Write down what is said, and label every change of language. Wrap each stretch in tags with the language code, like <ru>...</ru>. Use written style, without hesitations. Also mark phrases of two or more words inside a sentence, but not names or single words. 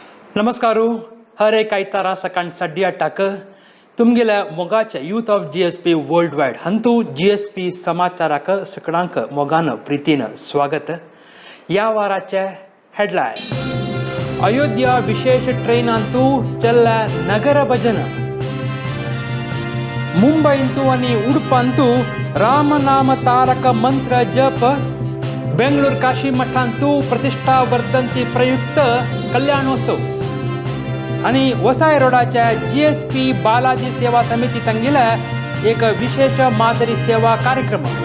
<kok>नमस्कारू हर एक आयतारा सकाळ 8:30 तुमगेल्या मोगाच्या यूथ ऑफ GSP वर्ल्ड वाइड हंतू GSP समाचाराक सगळ्यांक मोगान प्रीतीन स्वागत. या वाराचे हेडलाईन अयोध्या विशेष ट्रेनांतू चल्ला नगर भजन. मुंबईंतू आणि उडुपांतू रामनाम तारक मंत्र जप. बेंगळूर काशी मठांतू प्रतिष्ठा वर्धंती प्रयुक्त कल्याणोत्सव आणि वसाय रोडाच्या GSP बालाजी सेवा समिती तंगिला एक विशेष मादरी सेवा कार्यक्रम.</kok>